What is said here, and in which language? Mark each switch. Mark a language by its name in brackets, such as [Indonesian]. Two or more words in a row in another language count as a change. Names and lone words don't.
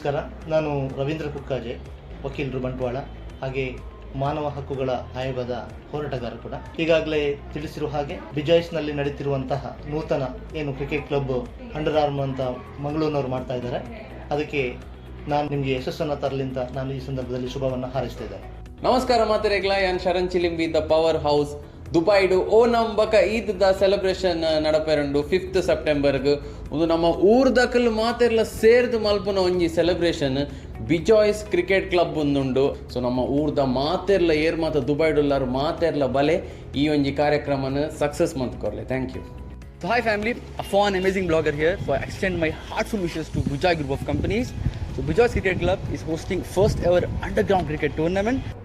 [Kannada] ನಮಸ್ಕಾರ, ನಾನು ರವೀಂದ್ರ ಕುಕ್ಕಾಜೆ, ವಕೀಲರು, ಬಂಟ್ವಾಳ, ಹಾಗೆ ಮಾನವ ಹಕ್ಕುಗಳ ಆಯೋಗದ ಹೋರಾಟಗಾರ ಕೂಡ. ಈಗಾಗಲೇ ತಿಳಿಸಿರುವ ಹಾಗೆ ಬಿಜಾಯ್ಸ್ನಲ್ಲಿ ನಡೀತಿರುವಂತಹ ನೂತನ ಏನು [English] cricket club under arm [Kannada] ಅಂತ ಮಂಗಳೂರಿನವರು ಮಾಡ್ತಾ ಇದ್ದಾರೆ, ಅದಕ್ಕೆ ನಾನು ನಿಮಗೆ ಯಶಸ್ಸನ್ನು ತರಲಿ ಅಂತ ನಾನು ಈ ಸಂದರ್ಭದಲ್ಲಿ ಶುಭವನ್ನು ಹಾರೈಸ್ತಾ ಇದ್ದೇನೆ. [Tulu] ನಮಸ್ಕಾರ ಮಾತೆರೆಗ್ಲ, ಯಾನ್ ಶರಣ್ ಚಿಲಿಂಬಿ, ದ ಪವರ್ ಹೌಸ್ ದುಬೈಡು ಓಣಂ ಬಕ ಈದ್ ದ ಸೆಲೆಬ್ರೇಷನ್ ನಡಪೆರಂಡು 5th ಸೆಪ್ಟೆಂಬರ್ಗ್ ಒಂದು ನಮ್ಮ ಊರ್ದಕಲ್ ಮಾತೆರ್ಲ ಸೇರ್ದು ಮಲ್ಪುನ ಒಂಜಿ ಸೆಲೆಬ್ರೇಷನ್ ಬಿಜಾಯ್ಸ್ ಕ್ರಿಕೆಟ್ ಕ್ಲಬ್ ಒಂದುಂಡು. ಸೊ ನಮ್ಮ ಊರ್ದ ಮಾತೆರ್ಲ ಏರ್ ಮಾತ ದುಬೈಡುಲ್ಲಾರು ಮಾತೆರ್ಲ ಬಲೆ ಈ ಒಂಜಿ ಕಾರ್ಯಕ್ರಮನ ಸಕ್ಸಸ್ ಮಂತ್ ಕೊರ್ಲೆ. [English] thank you. So hi family, Afwan, amazing blogger here. So I extend my heartful wishes to Bujay Group of Companies. So Bujay's Cricket Club is hosting first ever underground cricket tournament.